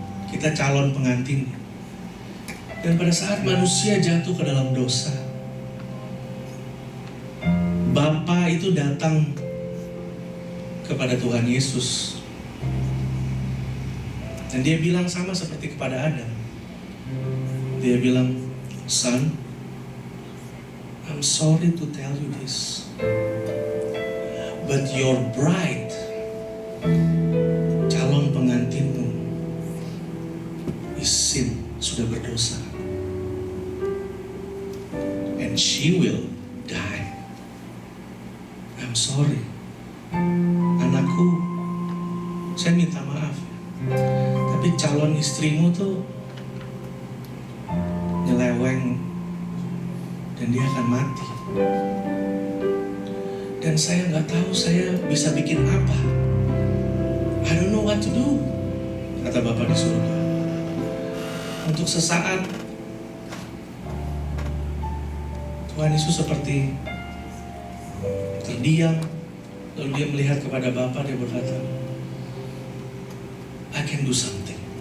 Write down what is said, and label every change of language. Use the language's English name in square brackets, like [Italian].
[Indonesian] Kita calon pengantinnya. Dan pada saat manusia jatuh ke dalam dosa, Bapa itu datang kepada Tuhan Yesus. Dan dia bilang sama seperti kepada Adam. [English] Dia bilang, "Son, I'm sorry to tell you this, but your bride," [Indonesian] calon pengantinmu, [English] "is sin," [Indonesian] sudah berdosa, [English] "and she will die." I'm sorry, [Indonesian] anakku, saya minta maaf, tapi calon istrimu tuh nyeleweng dan dia akan mati. Dan saya nggak tahu saya bisa bikin apa. [English] I don't know what to do, [Indonesian] kata Bapa di surga. Untuk sesaat Tuhan Yesus seperti terdiam, lalu dia melihat kepada Bapa, dia berkata, [English] "I can do something.